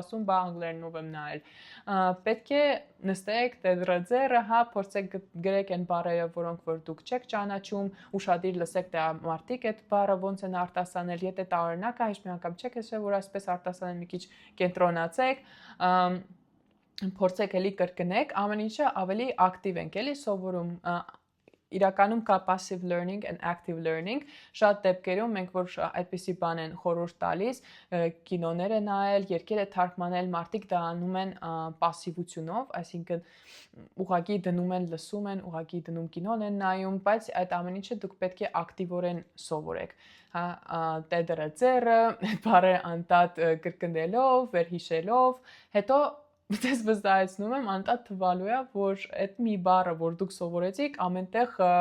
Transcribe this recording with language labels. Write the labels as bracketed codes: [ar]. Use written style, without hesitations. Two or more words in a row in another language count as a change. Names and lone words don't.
[hy] ասում, բա անգլերենով եմ նայել։ Պետք է նստեք, դրձերը, հա, փորձեք գրեք այն բառերը, որոնք որ դուք չեք ճանաչում, ուշադիր լսեք թե մարդիկ այդ բառը ոնց են արտասանել, եթե տարօրինակ է, հիշ մի անգամ չեք հիշել, որ այսպես արտասանել մի քիչ կենտրոնացեք, փորձեք էլի կրկնեք, ամեն ինչը ավելի ակտիվ ենք էլի սովորում, իրականում կա [en] passive learning and active learning, [hy] շատ դեպքերում մենք որ այդպիսի բան են խորհուրդ տալիս, կինոները նայել, երգերը թարգմանել, մարդիկ դա անում են пассивությունով, այսինքն ուղղակի դնում են, լսում են, ուղղակի դնում կինոն են նայում, բայց այդ ամեն ինչը դուք պետք է ակտիվորեն սովորեք, հա, տեդրը ձեռը, բառերը անտատ կրկնելով, վերհիշելով, հետո Ես վստահեցնում եմ, անտատ թվալու է, որ այդ մի բառը, որ դուք սովորեցիք, ամենտեղ